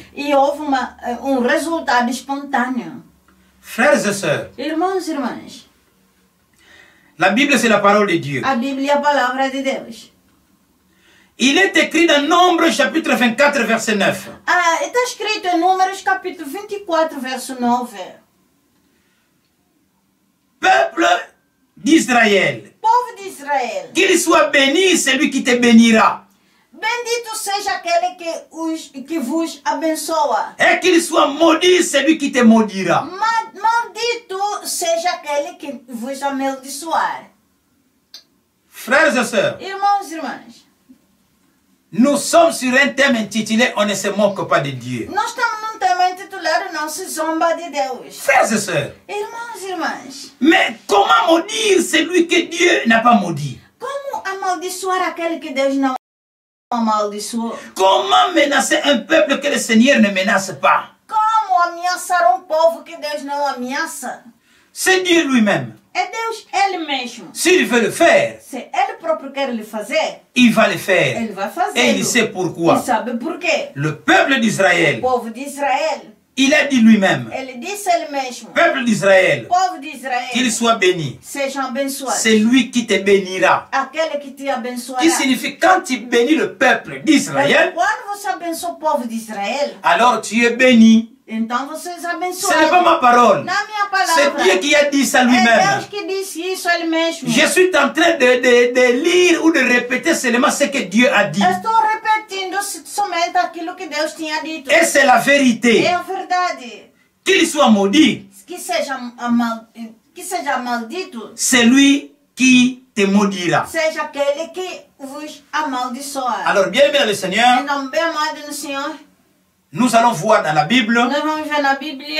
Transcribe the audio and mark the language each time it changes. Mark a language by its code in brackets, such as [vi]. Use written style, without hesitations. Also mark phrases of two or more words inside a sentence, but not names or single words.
[pt] e houve resultado espontâneo. [fr] Frères et sœurs, [pt] Irmãos e irmãs, [fr] la Bible c'est la parole de Dieu. [pt] a Bíblia é a palavra de Deus. [fr] Il est écrit dans Nombre chapitre 24 verset 9. [pt] Está escrito em Números capítulo 24, verso 9. [fr] Peuple d'Israël, [pt] Povo de Israel, [fr] qu'il soit béni celui qui te bénira, [pt] bendito seja aquele que vos abençoa. [fr] et qu'il soit maudit celui qui te maudira. [pt] Maldito seja aquele que vos amaldiçoar. [fr] Frères et sœurs, [pt] Irmãos e irmãs, [fr] nous sommes sur un thème intitulé On ne se moque pas de Dieu. [pt] nós estamos num tema intitulado Não se zomba de Deus. [fr] Frères et sœurs, [pt] Irmãos e irmãs, [fr] mais comment maudire celui que Dieu n'a pas maudit? [pt] como amaldiçoar aquele que Deus não amaldiçoou? [fr] Comment menacer un peuple que le Seigneur ne menace pas? [pt] Como ameaçar um povo que Deus não ameaça? [fr] C'est Dieu lui-même. [pt] É Deus Ele mesmo. [fr] S'il veut le faire, [pt] Se Ele próprio quer lhe fazer, [fr] il va le faire. [pt] Ele vai fazer. [fr] Et il sait [pt] E [fr] pourquoi. [pt] sabe por quê? [fr] Le peuple [pt] O [fr] d'Israël, [pt] povo de Israel, [fr] il a dit lui-même, [pt] ele disse ele mesmo, [fr] peuple d'Israël, [pt] povo de [fr] qu'il [pt] Israel, [fr] soit béni. [pt] sejam abençoados. [fr] C'est lui qui te bénira. [pt] Aquele que te abençoará. [fr] Qui signifie quand tu bénis le peuple d'Israël, [pt] Quando você abençoa o povo de Israel, [fr] alors tu es béni. [pt] então você é [fr] Ce n'est [pt] abençoado. [fr] pas ma parole. [pt] Na minha [fr] C'est [pt] palavra, [fr] Dieu qui a dit ça [pt] é [fr] lui-même. [pt] Deus que disse isso ele mesmo. [fr] Je suis en train de lire ou de répéter seulement ce que Dieu a dit. [pt] Eu estou repetindo somente aquilo que Deus tinha dito. [fr] Et c'est la vérité. [pt] É a verdade. [fr] Qu'il soit maudit, [pt] Que seja maldito, [fr] c'est lui qui te maudira. [pt] seja aquele que vos amaldiçoar. [fr] Alors, bien aimé dans le Seigneur, [pt] Então, bem amado no Senhor, [fr] nous allons voir dans la Bible [pt] nós vamos ver na Bíblia